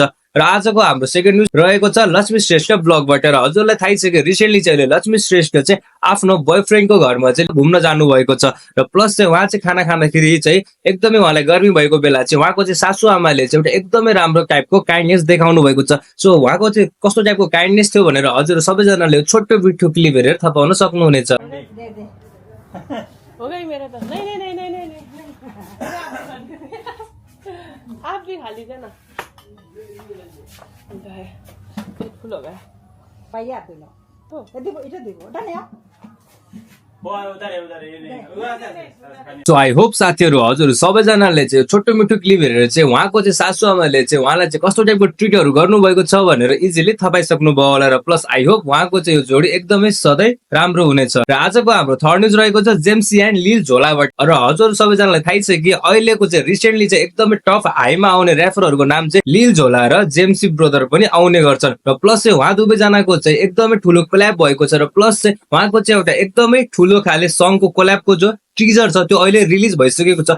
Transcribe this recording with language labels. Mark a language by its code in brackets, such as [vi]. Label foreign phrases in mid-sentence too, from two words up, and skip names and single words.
[ne] र आजको हाम्रो [en] second news [ne] रहेको छ लक्ष्मी श्रेष्ठ ब्लगबाट र हजुरलाई थाहै छ कि रिसेन्टली चाहिँ लक्ष्मी श्रेष्ठ चाहिँ आफ्नो बोयफ्रेन्डको घरमा चाहिँ घुम्न जानु भएको छ र प्लस चाहिँ उहाँ चाहिँ खाना खाँदाखेरि चाहिँ एकदमै उहाँलाई गर्मी भएको बेला चाहिँ उहाँको चाहिँ सासु आमाले चाहिँ एउटा एकदमै राम्रो [en] typeको kindness [ne] देखाउनु भएको छ। सो उहाँको चाहिँ कस्तो टाइपको काइन्डनेस थियो भनेर हजुर सबैजनाले छोटो [en] video clip [ne] हेरेर थाहा पाउन सक्नुहुनेछ। [hi] आप भी खा लीजिए ना। फुल हो गया पाइए आप लो तो इधर देखो उधर नहीं [en] so I hope [ne] साथीहरू हजुर सबैजनाले चाहिँ छोटो मिठो क्लिप हेरेर चाहिँ उहाँको चाहिँ सासु आमाले चाहिँ उहाँलाई चाहिँ कस्तो टाइपको ट्रिटहरू गर्नुभएको छ भनेर इजिली थाहा पाइसक्नु भयो होला र [en] plus I hope [ne] उहाँको चाहिँ यो जोडी एकदमै सधैँ राम्रो हुनेछ। र आजको हाम्रो [en] third news [ne] रहेको छ जेम्सी एन्ड लिल झोलाबाट र हजुर सबैजनालाई थाहै छ कि अहिलेको चाहिँ रिसेन्टली चाहिँ एकदमै टफ हाईमा आउने ऱ्यापरहरूको नाम चाहिँ लिल झोला र जेम्सी ब्रदर पनि आउने गर्छन् र प्लस चाहिँ उहाँ दुवैजनाको चाहिँ एकदमै ठुलो कोल्याब भएको छ र प्लस चाहिँ उहाँको चाहिँ एउटा एकदमै ठुलो खाले सङको कोल्याबको जो टिजर छ त्यो अहिले रिलिज भइसकेको छ।